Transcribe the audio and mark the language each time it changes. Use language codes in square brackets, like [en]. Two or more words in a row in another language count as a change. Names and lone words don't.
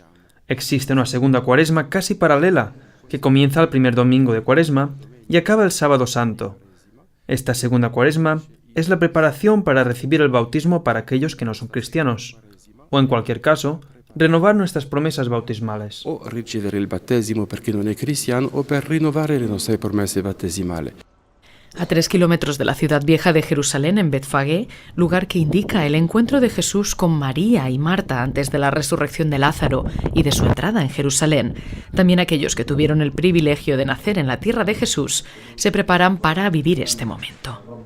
[es] Existe una segunda cuaresma casi paralela, que comienza el primer domingo de cuaresma y acaba el sábado santo. Esta segunda cuaresma es la preparación para recibir el bautismo para aquellos que no son cristianos, o en cualquier caso, renovar nuestras promesas bautismales. [it] O ricevere il battesimo per chi non è cristiano o per rinnovare le nostre promesse battesimali. [es] A 3 kilómetros de la ciudad vieja de Jerusalén, en Betfagé, lugar que indica el encuentro de Jesús con María y Marta antes de la resurrección de Lázaro y de su entrada en Jerusalén, también aquellos que tuvieron el privilegio de nacer en la tierra de Jesús se preparan para vivir este momento.